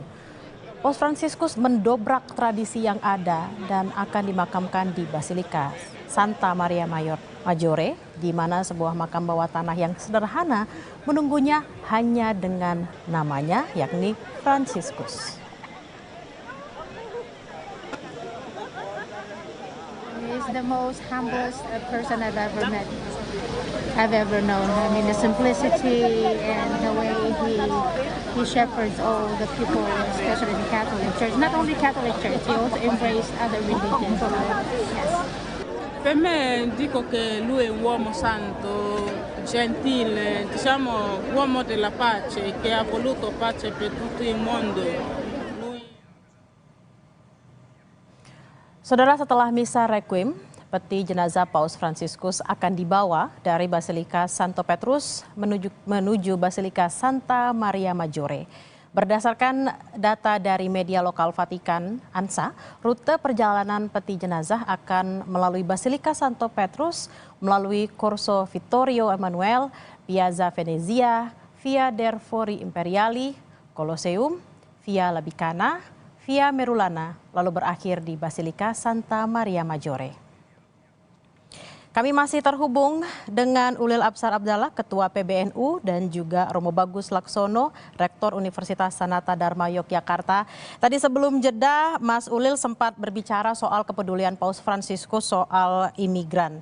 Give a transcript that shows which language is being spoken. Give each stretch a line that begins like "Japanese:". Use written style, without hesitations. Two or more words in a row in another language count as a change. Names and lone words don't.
Indonesian: Paus Fransiskus mendobrak tradisi yang ada dan akan dimakamkan di Basilika Santa Maria Maggiore, di mana sebuah makam bawah tanah yang sederhana menunggunya hanya dengan namanya, yakni Fransiskus.
English: He's the most humblest person I've ever known. I mean, the simplicity and the way he shepherds all the people, especially the Catholic Church. Not only Catholic Church, he also embraced other religions. Yes.
Italian: Per me dico che lui è un uomo santo, gentile, diciamo uomo della pace, che ha voluto pace per tutto il mondo.
Indonesian: Saudara, setelah misa requiem, peti jenazah Paus Fransiskus akan dibawa dari Basilika Santo Petrus menuju Basilika Santa Maria Maggiore. Berdasarkan data dari media lokal Vatikan, ANSA, rute perjalanan peti jenazah akan melalui Basilika Santo Petrus, melalui Corso Vittorio Emanuele, Piazza Venezia, Via der Fori Imperiali, Colosseum, Via Labicana, Via Merulana, lalu berakhir di Basilika Santa Maria Maggiore. Kami masih terhubung dengan Ulil Absar Abdallah, Ketua PBNU, dan juga Romo Bagus Laksono, Rektor Universitas Sanata Dharma Yogyakarta. Tadi sebelum jeda, Mas Ulil sempat berbicara soal kepedulian Paus Fransiskus soal imigran.